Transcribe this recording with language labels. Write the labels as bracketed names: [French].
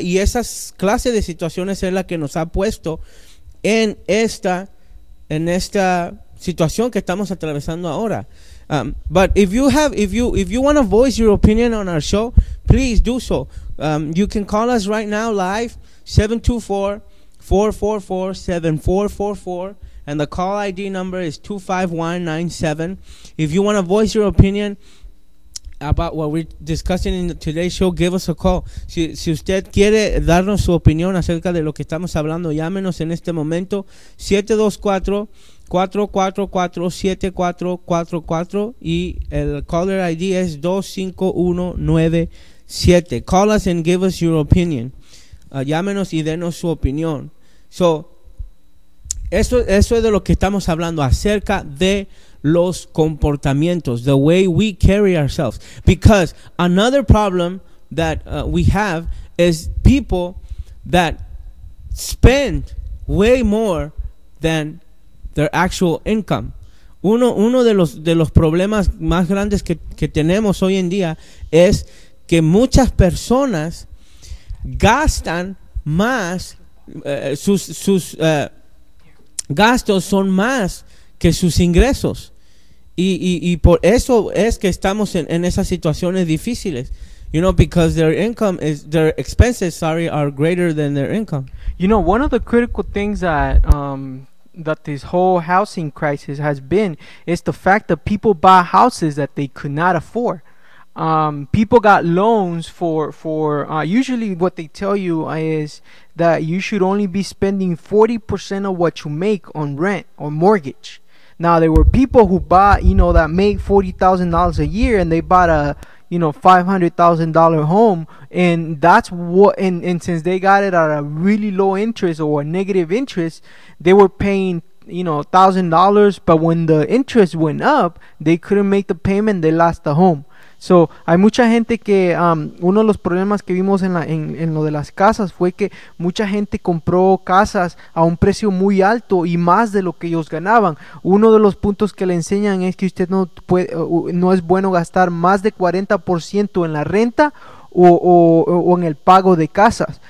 [Spanish] Y esas clases de situaciones es la que nos ha puesto en esta situación que estamos atravesando ahora. [English] But if you want to voice your opinion on our show, please do so. You can call us right now live, 724-444-7444, and the call ID number is 25197. If you want to voice your opinion, about what we're discussing in today's show, give us a call. [Spanish] Si usted quiere darnos su opinión acerca de lo que estamos hablando, llámenos en este momento. 724-444-7444 y el caller ID es 25197. [English] Call us and give us your opinion. [Spanish] Llámenos y denos su opinión. So, eso es de lo que estamos hablando acerca de los comportamientos, [English] the way we carry ourselves. Because another problem that we have is people that spend way more than their actual income. [Spanish] Uno de los problemas más grandes que tenemos hoy en día es que muchas personas gastan más, sus gastos son más que sus ingresos. Y por eso es que estamos en esas situaciones difíciles. [English] You know, because their expenses are greater than their income. You know, one of the critical things that that this whole housing crisis has been is the fact that people bought houses that they could not afford. People got loans for usually what they tell you is that you should only be spending 40% of what you make on rent or mortgage. Now, there were people who bought, you know, that make $40,000 a year and they bought a, you know, $500,000 home. And that's what, and since they got it at a really low interest or a negative interest, they were paying, you know, $1,000. But when the interest went up, they couldn't make the payment. They lost the home. [Spanish] So, hay mucha gente que, uno de los problemas que vimos en lo de las casas fue que mucha gente compró casas a un precio muy alto y más de lo que ellos ganaban. Uno de los puntos que le enseñan es que usted no puede, no es bueno gastar más de 40% en la renta o en el pago de casas.